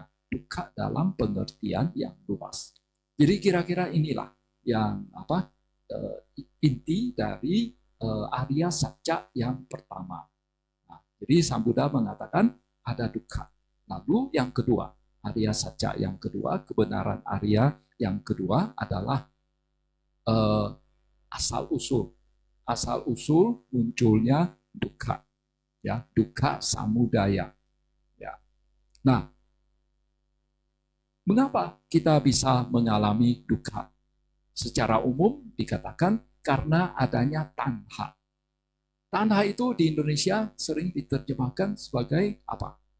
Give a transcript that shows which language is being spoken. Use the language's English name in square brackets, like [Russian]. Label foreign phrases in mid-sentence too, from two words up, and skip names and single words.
[Indonesian] Dukkha dalam pengertian yang luas. Jadi kira-kira inilah yang inti dari Arya Satya yang pertama. Nah, jadi Sang Buddha mengatakan ada dukkha. Lalu yang kedua, Arya Satya yang kedua, kebenaran Arya yang kedua adalah asal-usul. Asal-usul munculnya dukkha. [Pali] Ya, dukkha samudaya. Ya. Nah, mengapa kita bisa mengalami dukkha? Secara umum dikatakan karena adanya tanha. Tanha itu di Indonesia sering diterjemahkan sebagai apa?